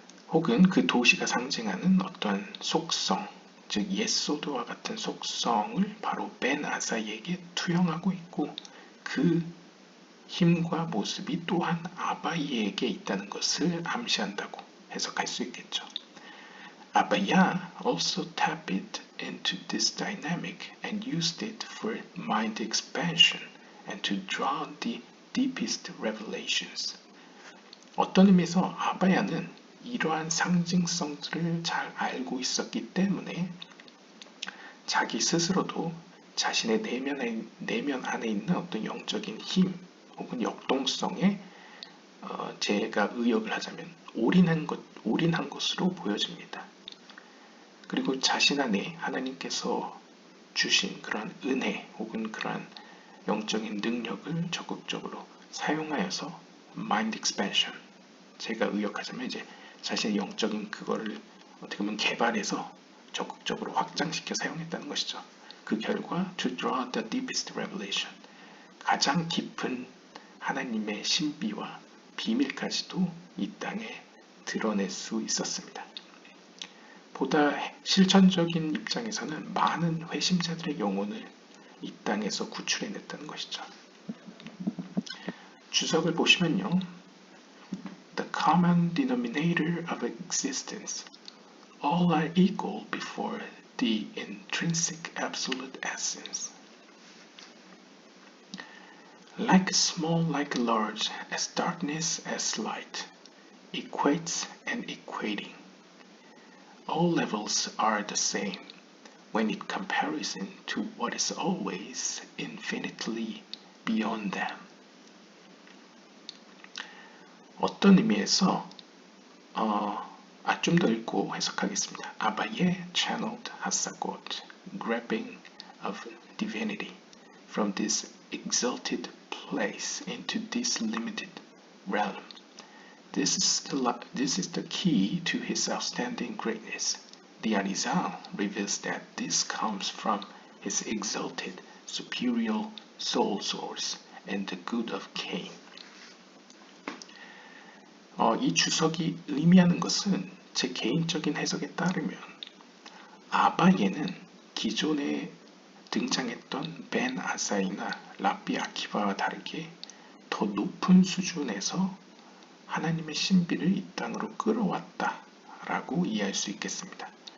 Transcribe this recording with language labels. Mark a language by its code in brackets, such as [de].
[ko] 혹은 그 도시가 상징하는 어떠한 속성, 즉 옛소도와 같은 속성을 바로 벤 아사이에게 투영하고 있고, 그 힘과 모습이 또한 아바이에게 있다는 것을 암시한다고 해석할 수 있겠죠. [en] Abaya also tapped into this dynamic and used it for mind expansion and to draw the deepest revelations. [ko] 어떤 의미에서 아바야는 이러한 상징성들을 잘 알고 있었기 때문에 자기 스스로도 자신의 내면 안에 있는 어떤 영적인 힘 혹은 역동성에 제가 의역을 하자면 올인한 것으로 보여집니다. 그리고 자신 안에 하나님께서 주신 그러한 은혜 혹은 그러한 영적인 능력을 적극적으로 사용하여서 [en] mind expansion, [ko] 제가 의역하자면 이제 자신의 영적인 그거를 어떻게 보면 개발해서 적극적으로 확장시켜 사용했다는 것이죠. 그 결과 [en] to draw the deepest revelation, [ko] 가장 깊은 하나님의 신비와 비밀까지도 이 땅에 드러낼 수 있었습니다. 보다 실천적인 입장에서는 많은 회심자들의 영혼을 이 땅에서 구출해냈다는 것이죠. 주석을 보시면요. [en] The common denominator of existence. All are equal before the intrinsic absolute essence. Like small, like large, as darkness, as light, equates and equating. All levels are the same when in comparison to what is always infinitely beyond them. [ko] 어떤 의미에서 좀 더 읽고 해석하겠습니다. [en] 아바예 channeled 하사got, grabbing of divinity from this exalted place into this limited realm. This is the key to his outstanding greatness. The Arizal reveals that this comes from his exalted superior soul source and the good of Cain. [ko] 이 주석이 의미하는 것은 제 개인적인 해석에 따르면 아바예는 기존에 등장했던 벤 아사이나 라비 아키바와 다르게 더 높은 수준에서 하나님의 신비를 이 땅으로 끌어왔다 라고 이해할 수 있겠습니다.